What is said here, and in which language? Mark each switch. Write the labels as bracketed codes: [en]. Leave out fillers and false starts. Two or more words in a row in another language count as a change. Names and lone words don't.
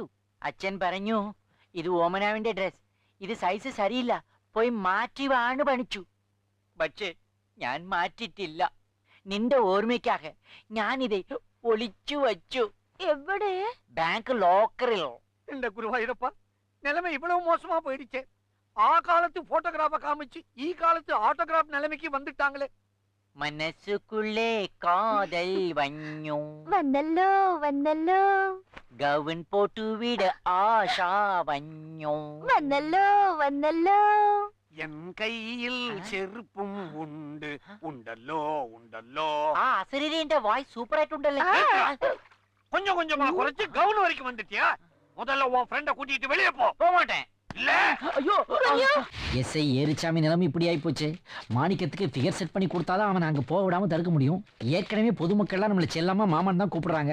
[ml] അച്ഛൻ പറഞ്ഞു, ഇത് ഓമനാവിന്റെ ഡ്രസ്, ഇത് സൈസ് ശരിയില്ല, പോയി മാറ്റി വാണ് പണിച്ചു. പക്ഷേ ഞാൻ മാറ്റിട്ടില്ല. നിന്റെ ഓർമ്മയ്ക്കാக ഞാനിത് ഒളിച്ചു വച്ചു. എവിടെ? ബാങ്ക് ലോക്കറിൽ. [ta] இந்த குருவாயூரப்பா, நிலைமை இவ்வளவு மோசமா போயிடுச்சே. ஆ காலத்து போட்டோகிராஃப காமிச்சு ഈ காலத்து ஆட்டோகிராஃப் நிலைமைக்கு வந்துட்டாங்களே. மனசுக்குள்ளே காதல் வந்து. [ml] വന്നല്ലോ. [ta] கவுன் போட்டுவிட ஆசை வந்து. [ml] വന്നല്ലോ. [ta] என் கையில் செருப்பும் [ml] ഉണ്ട് ഉണ്ടല്ലോ ഉണ്ടല്ലോ. ആ അസരീന്റെ വായ്സ് സൂപ്പർ ആയിട്ടുണ്ടല്ലേ. [ta] கொஞ்சம் கொஞ்சமா குறைச்சு கவுன் வரைக்கும் வந்துட்டியா? முதல்ல உன் ஃப்ரெண்ட கூட்டிட்டு வெளியே போ. போக மாட்டேன். இல்ல ஐயோ, எஸ்ஐ ஏரிச்சாமி நிலைமை இப்படி ஆயி போச்சு. மாணிக்கத்துக்கு ஃபிகர் செட் பண்ணி கொடுத்தாதான் அவனை அங்க போக விடாம தடுக்க முடியும். ஏற்கனவே பொதுமக்கள்லாம் நம்மள செல்லாம மாமான் தான் கூப்பிடுறாங்க.